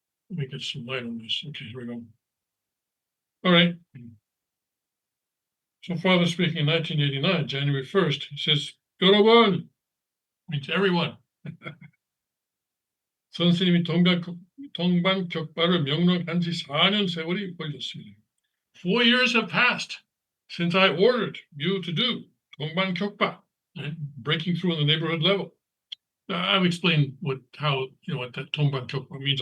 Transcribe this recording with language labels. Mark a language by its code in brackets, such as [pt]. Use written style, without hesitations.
[en] Let me get some light on this. Okay, here we go. All right. So father speaking in 1989, January 1st, he says, [ko] 여러분, [en] means everyone. [ko] 선생님이 동반격파를 명령한 지 4년 세월이 걸렸습니다. [en] 4 years have passed since I ordered you to do 동반격파, right? Breaking through on the neighborhood level. I've explained what that 동반격파 means.